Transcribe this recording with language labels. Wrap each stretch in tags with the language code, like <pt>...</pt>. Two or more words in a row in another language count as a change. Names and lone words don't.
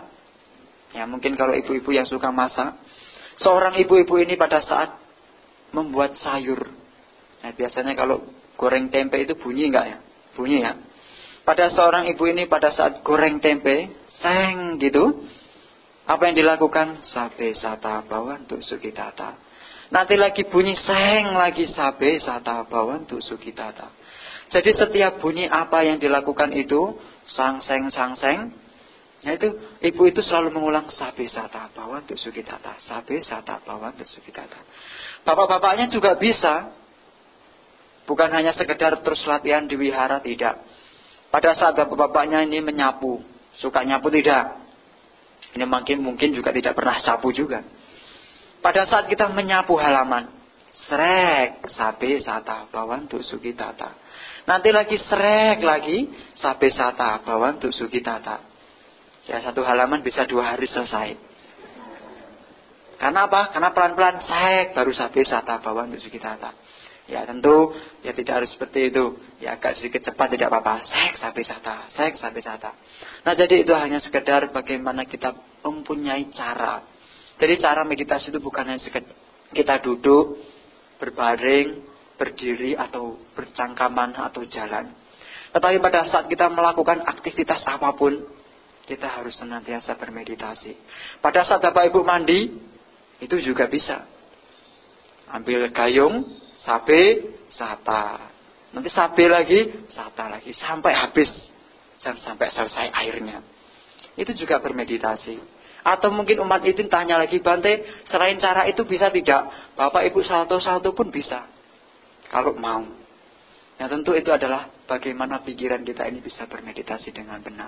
<id>Ya mungkin kalau ibu-ibu yang suka masak, seorang ibu-ibu ini pada saat membuat sayur. Nah biasanya kalau goreng tempe itu bunyi enggak ya? Bunyi ya. Pada seorang ibu ini pada saat goreng tempe, seng gitu. Apa yang dilakukan?</id> <pi>Sabe sata bawantu sukitata.</pi> <id>Nanti lagi bunyi seng lagi</id> <pi>sabe sata bawantu sukitata.</pi> <id>Jadi setiap bunyi apa yang dilakukan itu sang seng. Nah itu ibu itu selalu mengulang</id> <pi>sabe sata bawantu sukitata, sabe sata bawantu sukitata.</pi> <id>Bapak-bapaknya juga bisa. Bukan hanya sekedar terus latihan di wihara, tidak. Pada saat bapak-bapaknya ini menyapu, suka nyapu tidak? Ini mungkin juga tidak pernah sapu juga. Pada saat kita menyapu halaman,</id> <pi>srek sabe sata bawantu sukitata.</pi> <id>Nanti lagi srek lagi</id> <pi>sabe sata bawantu sukitata.</pi> <id>Ya 1 halaman bisa 2 hari selesai. Karena apa? Karena pelan-pelan srek baru</id> <pi>sabe sata bawantu sukitata.</pi> <id>Ya tentu ya tidak harus seperti itu. Ya agak sedikit cepat tidak apa-apa.</id> <pi>Sek sabe sata.</pi> <id>Nah jadi itu hanya sekedar bagaimana kita mempunyai cara. Jadi cara meditasi itu bukan hanya sekedar kita duduk berbaring berdiri atau bercangkaman atau jalan. Tetapi pada saat kita melakukan aktivitas apapun, kita harus senantiasa bermeditasi. Pada saat Bapak Ibu mandi, itu juga bisa. Ambil gayung,</id> <pi>sabe, sata.</pi> <id>Nanti sabe lagi, sata lagi. Sampai habis. Dan sampai selesai airnya. Itu juga bermeditasi. Atau mungkin umat itu tanya lagi, Bante, selain cara itu bisa tidak? Bapak Ibu salto-salto pun bisa. Kalau mau. Nah tentu itu adalah bagaimana pikiran kita ini bisa bermeditasi dengan benar.</id>